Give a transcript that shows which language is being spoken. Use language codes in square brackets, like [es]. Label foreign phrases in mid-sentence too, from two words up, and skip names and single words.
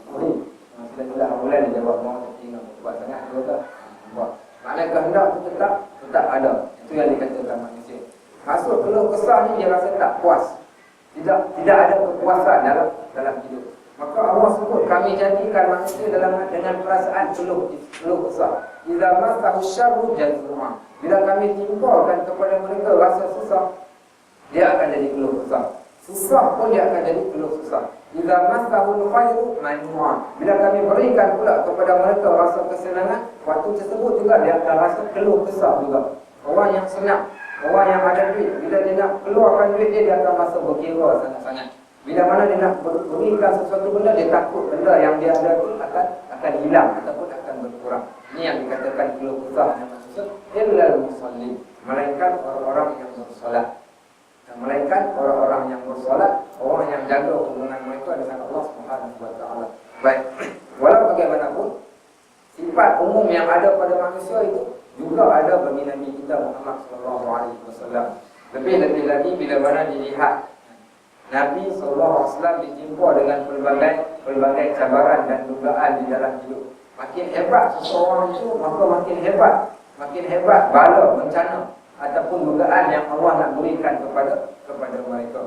[ms] Sila-sila bulan dia jawab mau, tapi nak buat sangat dia kata buat. Maknanya kehendak tu tetap ada. Itu yang dikatakan manusia. Masuk keluh kesah ni dia rasa tak puas. Tidak ada kepuasan dalam hidup. Maka Allah sebut kami jadikan manusia dengan perasaan keluh kesah. [ar] إذا مسه الشر جزوعا. [ms] Bila kami timpakan kepada mereka rasa susah, dia akan jadi keluh kesah. Susah pun dia akan jadi keluh kesah. [ar] إذا مسه الخير منوعا. [ms] Bila kami berikan pula kepada mereka rasa kesenangan, waktu tersebut juga dia akan rasa keluh kesah juga. Orang yang senang, orang yang ada duit, bila dia nak keluarkan duit dia akan rasa berkira sangat-sangat. Bila mana dia nak berikan sesuatu benda, dia takut benda yang dia ada itu akan hilang ataupun akan berkurang. Ini yang dikatakan keluh kesah yang maksud [ar] إلا المصلين, [ms] melainkan orang-orang yang bersolat. Melainkan orang-orang yang bersolat, orang yang jaga hubungan mereka dengan Allah [ar] سبحانه وتعالى. [ms] Baik, walau bagaimanapun sifat umum yang ada pada manusia itu juga ada bagi Nabi kita Muhammad [ar] صلى الله عليه وسلم. [ms] Lebih-lebih lagi bila mana dilihat Nabi SAW ditimpa dengan pelbagai cabaran dan dugaan di dalam hidup. Makin hebat seseorang itu, maka makin hebat bala, bencana ataupun dugaan yang Allah nak berikan kepada mereka.